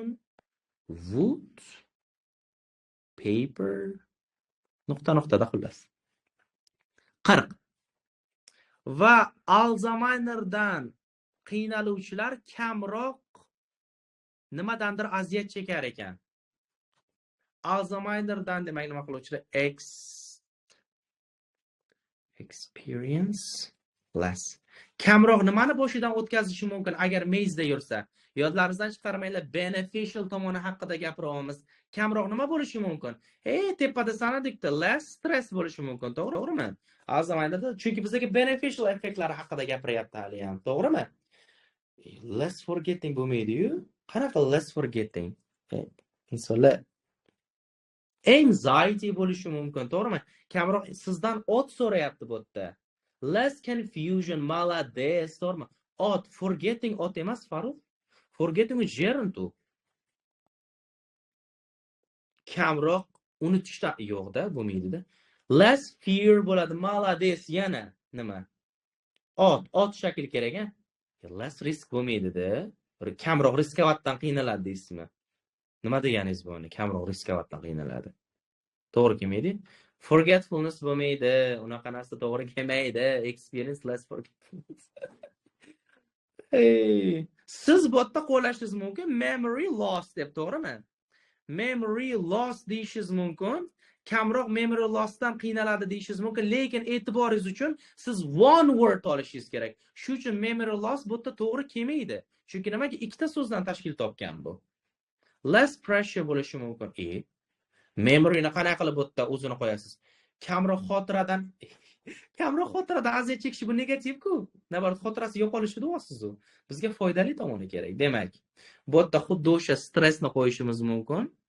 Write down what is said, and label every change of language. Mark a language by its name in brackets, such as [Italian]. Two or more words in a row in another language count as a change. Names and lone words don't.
[English] Wood, paper, [Uzbek] nuqta-nuqtada xullas. 40. Va Alzheimer'dan qiynaluvchilar kamroq nimadandir aziyat chekar ekan. Alzheimer'dan demak nima qiluvchilar? [English] Experience less. [Uzbek] Kamroq nimani boshidan o'tkazishi mumkin agar mezda yursa? Yodlaringizdan chiqarmanglar, beneficial tomoni haqida gapiryapmiz. Kamroq nima bo'lishi mumkin? Tepada sanadikda [English] less stress [Uzbek] bo'lishi mumkin, to'g'rimi? Alzheimer'da chunki bizga beneficial effektlari haqida gapiryapti hali ham, to'g'rimi? [English] Less forgetting [Uzbek] bo'lmaydi-yu. Qanaqa [English] less forgetting? [Uzbek] Insonlar anxiety bo'lishi mumkin, to'g'rimi? Kamroq sizdan ot so'rayapti bu yerda. [English] Less confusion, [Uzbek] malades, to'g'rimi? Ot, forgetting ot emas, Farruh. Forgetting gerund u. Kamroq unutishdan yo'qda, bo'lmaydi-da. [English] Less fear [Uzbek] bo'ladi, malades yana nima? Ot shakl kerak-a? [English] Less risk [Uzbek] bo'lmaydi-da. Kamroq riskovatdan qiynaladi deysizmi? Nima deganingiz bu? Kamroq riskovatdan qiynaladi. To'g'ri kelmaydi? Forgetfulness bo'lmaydi, unaqa narsa to'g'ri kelmaydi. [English] Experience less forgetfulness. [Uzbek] Siz bu yerda qo'llashingiz mumkin [English] memory loss [Uzbek] deb, to'g'rimi? [English] Memory loss [Uzbek] deyishingiz mumkin. Kamroq [English] memory lossdan [Uzbek] qiynaladi deyishingiz mumkin, lekin e'tiboringiz uchun siz [English] one word [Uzbek] olishingiz kerak. Shu uchun [English] memory loss [Uzbek] bu yerda to'g'ri kelmaydi. Chunki nimaga ikkita so'zdan tashkil topgan bu. [English] Less pressure [Uzbek] bo'lishi mumkin. Memoryni qanaqa qilib bu yerda o'zini qo'yasiz? Kamroq xotiradan aziyat chekish bu negativ-ku. Nabarat xotirasi yo'qolishi deyapsiz u. Bizga foydali tomoni kerak. Demak, bu yerda xuddi o'sha stressni qo'yishimiz mumkin.